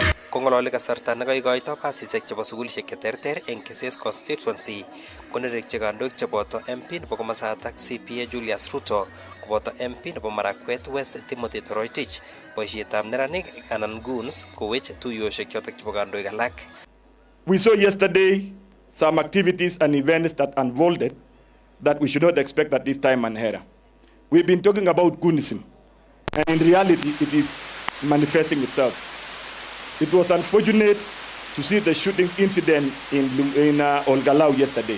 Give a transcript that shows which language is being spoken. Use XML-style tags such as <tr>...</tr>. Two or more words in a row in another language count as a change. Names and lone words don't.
<kln>Kongolole kasarta nekaikoito pasisek chebo sugulishek cheterter eng Kisses constituency konerekyi kandoik cheboto MP nebo komasatak CPA Julius Ruto koboto MP nebo Marakwet West Timothy Toroitich boisietab neranik anan goons kowech tuyoshek chotok chebo kandoik alak.</kln> <en>We saw yesterday some activities and events that unfolded that we should not expect at this time and era. We've been talking about goonism, and in reality it is manifesting itself. It was unfortunate to see the shooting incident in Olgalau yesterday.</en>